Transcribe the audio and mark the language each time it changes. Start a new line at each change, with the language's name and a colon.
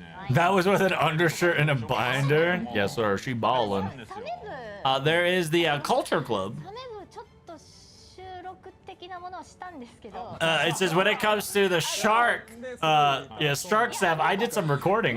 English: That was with an undershirt and a binder. Yes, sir. She ballin'.
Japanese: サメ部
English: There is the culture club.
Japanese: サメ部ちょっと収録的なものをしたんですけど
English: It says when it comes to the shark, shark stuff, I did some recording.